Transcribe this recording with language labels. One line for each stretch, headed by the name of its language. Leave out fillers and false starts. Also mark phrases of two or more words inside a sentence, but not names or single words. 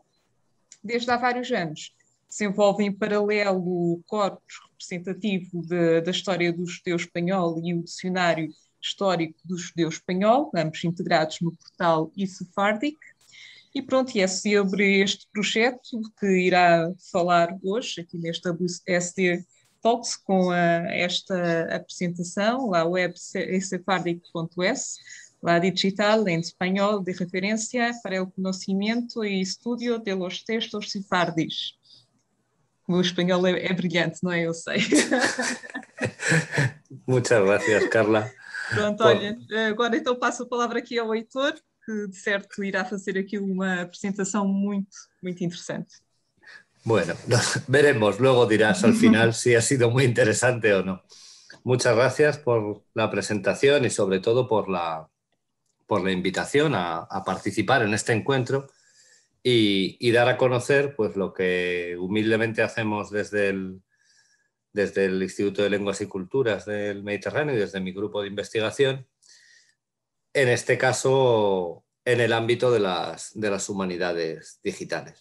Portuguese: Desde há vários anos se envolve em paralelo o corpus representativo da história do judeu espanhol e o dicionário histórico do judeu espanhol, ambos integrados no portal eSephardic. E pronto, e é sobre este projeto que irá falar hoje, aqui neste WSD Talks, com esta apresentação,
Spanish: la web sephardic.es, la digital
Portuguese: em espanhol de referência para o conhecimento e estudo
Spanish: de los textos sefardis.
Portuguese: O meu espanhol é brilhante, não é? Eu sei.
Spanish: Muchas gracias, Carla.
Portuguese: Pronto, olha, agora então passo a palavra aqui ao Heitor, que de certo irá fazer aqui uma apresentação muito, muito interesante.
Spanish: Bueno, veremos, luego dirás al final si ha sido muy interesante o no. Muchas gracias por la presentación y sobre todo por la invitación a participar en este encuentro y dar a conocer pues, lo que humildemente hacemos desde el Instituto de Lenguas y Culturas del Mediterráneo y desde mi grupo de investigación, en este caso en el ámbito de las humanidades digitales.